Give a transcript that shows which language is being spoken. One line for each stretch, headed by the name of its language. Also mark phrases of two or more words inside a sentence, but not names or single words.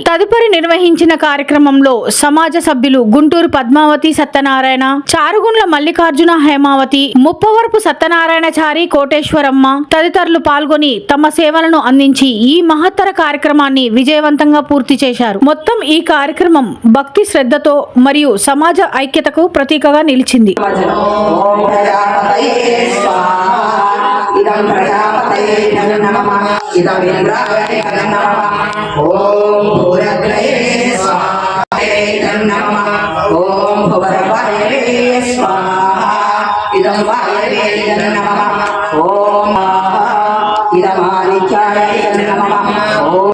Telugu: తదుపరి నిర్వహించిన కార్యక్రమంలో సమాజ సభ్యులు గుంటూరు పద్మావతి సత్యనారాయణ, చారుగుండ్ల మల్లికార్జున హేమావతి, ముప్పవరపు సత్యనారాయణచారి కోటేశ్వరమ్మ తదితరులు పాల్గొని తమ సేవలను అందించి ఈ మహత్తర కార్యక్రమాన్ని విజయవంతంగా పూర్తి చేశారు. మొత్తం ఈ కార్యక్రమం భక్తి శ్రద్ధతో మరియు సమాజ ఐక్యతకు ప్రతీకగా నిలిచింది.
Sanskrit: इदं प्रजापतये नमः इदं इंद्राय नमः ओम भूरग्रये स्वाहा इदं नमः ओम भुवरवाये स्वाहा इदं वायवे नमः ओम इदं आदित्याय नमः ओम